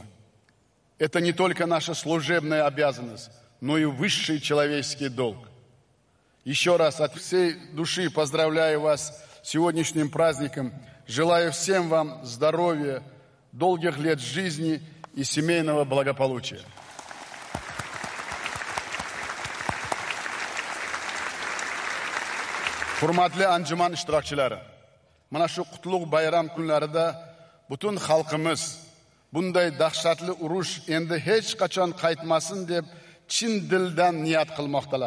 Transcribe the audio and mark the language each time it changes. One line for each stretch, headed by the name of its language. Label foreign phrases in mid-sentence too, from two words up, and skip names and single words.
Russian: Это не только наша служебная обязанность, но и высший человеческий долг. Еще раз от всей души поздравляю вас с сегодняшним праздником. Желаю всем вам здоровья, долгих лет жизни и семейного благополучия.
Uzbek: Hurmatli anjuman ishtirokchilari, mana shu qutlug' bayram kunlarida butun xalqimiz bunday dahshatli urush endi hech qachon qaytmasin deb chin dildan niyat qilmoqdalar.